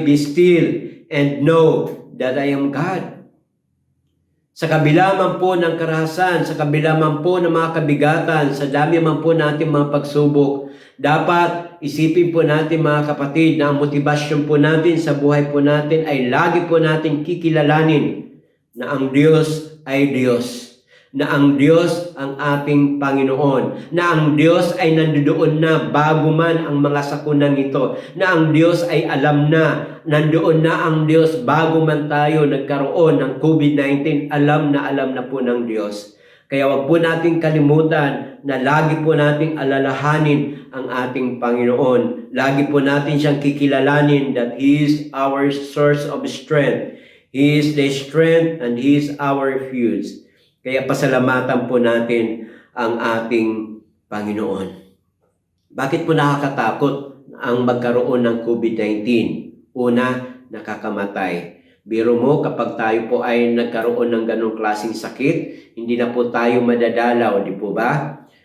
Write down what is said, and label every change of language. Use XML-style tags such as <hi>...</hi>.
<en>Be still and know that I am God.</en> <tl>Sa kabila man po ng karahasan, sa kabila man po ng mga kabigatan, sa dami man po natin mga pagsubok, dapat isipin po natin mga kapatid na ang motibasyon po natin sa buhay po natin ay lagi po natin kikilalanin na ang Diyos ay Diyos. Na ang Diyos ang ating Panginoon, na ang Diyos ay nandoon na bago man ang mga sakunang ito, na ang Diyos ay alam na, nandoon na ang Diyos bago man tayo nagkaroon ng COVID-19, alam na po ng Diyos. Kaya wag po nating kalimutan na lagi po nating alalahanin ang ating Panginoon. Lagi po natin siyang kikilalanin</tl> <en>that He is our source of strength. He is the strength and He is our refuge.</en> <tl>Kaya pasalamatan po natin ang ating Panginoon. Bakit po nakakatakot ang magkaroon ng COVID-19? Una, nakakamatay. Biro mo, kapag tayo po ay nagkaroon ng ganong klaseng sakit, hindi na po tayo madadalaw, di po ba?</tl>